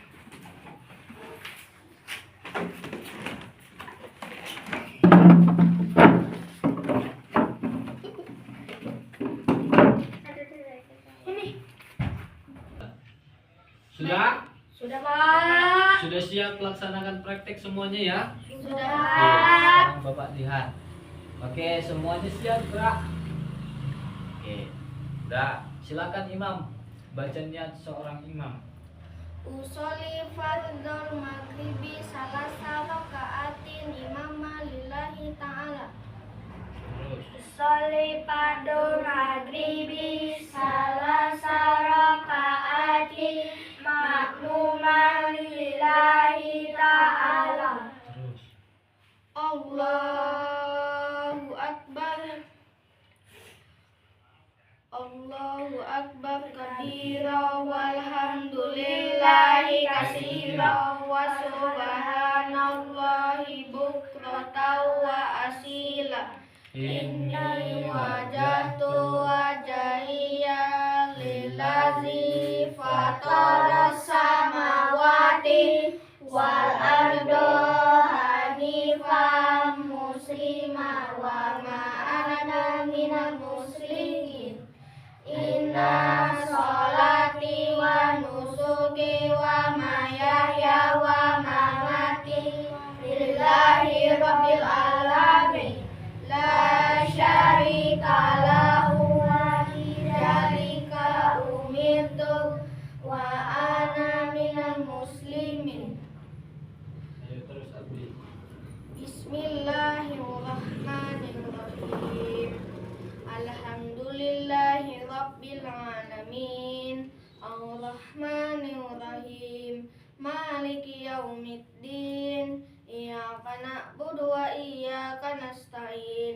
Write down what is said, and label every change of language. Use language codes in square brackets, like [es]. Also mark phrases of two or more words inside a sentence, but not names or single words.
[id] Sudah? Sudah, Pak. Sudah siap melaksanakan praktek semuanya ya? Sudah, Oke, Pak. sekarang Bapak lihat. Oke, semuanya siap, gerak. Oke, udah. Silakan imam, baca niat seorang imam. [ar] أصلي فرض المغرب ثلاث ركعات إماما لله تعالى. [id] Terus. [ar] أصلي فرض المغرب ثلاث ركعات مأموما لله تعالى. [id] Terus. [ar] الله أكبر. الله أكبر كبيرا والحمد لله كثيرا وسبحان الله بكرة وأصيلا. إني وجهت وجهي للذي فطر السماوات والأرض حنيفا مسلما وما أنا إن صلاتي ونسكي ومحياي ومماتي لله رب العالمين لا شريك له وبذلك أمرت وأنا من المسلمين. [id] Ayo terus Abdi. [ar] بسم الله الرحمن الرحيم. الحمد لله رب العالمين. الرحمن الرحيم. مالك يوم الدين. إياك نعبد وإياك نستعين.